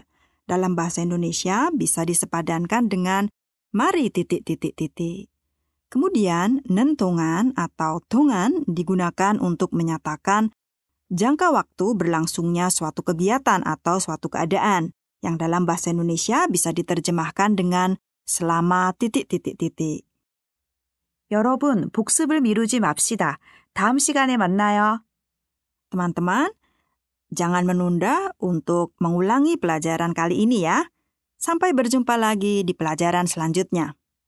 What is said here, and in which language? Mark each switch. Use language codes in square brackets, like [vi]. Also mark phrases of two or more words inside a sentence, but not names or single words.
[id] Dalam bahasa Indonesia bisa disepadankan dengan mari ... Kemudian, nentongan atau dongan digunakan untuk menyatakan jangka waktu berlangsungnya suatu kegiatan atau suatu keadaan, yang dalam bahasa Indonesia bisa diterjemahkan dengan selama ... [ko] 여러분, 복습을 미루지 맙시다. 다음 시간에 만나요. [id] Teman-teman, jangan menunda untuk mengulangi pelajaran kali ini ya. Sampai berjumpa lagi di pelajaran selanjutnya.